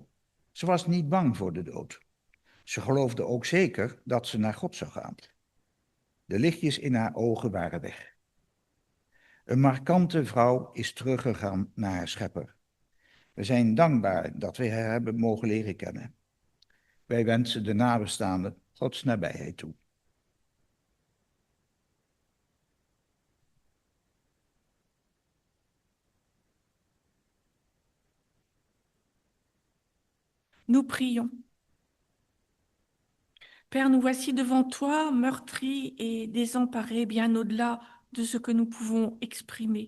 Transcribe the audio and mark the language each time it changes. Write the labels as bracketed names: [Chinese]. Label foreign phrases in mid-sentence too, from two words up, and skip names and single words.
[Dutch] Ze was niet bang voor de dood. Ze geloofde ook zeker dat ze naar God zou gaan. De lichtjes in haar ogen waren weg. Een markante vrouw is teruggegaan naar haar schepper. We zijn dankbaar dat we haar hebben mogen leren kennen. Wij wensen de nabestaanden Gods nabijheid toe. [French] Nous prions. Père, nous voici devant toi, meurtris et désemparés, bien au-delà de ce que nous pouvons exprimer.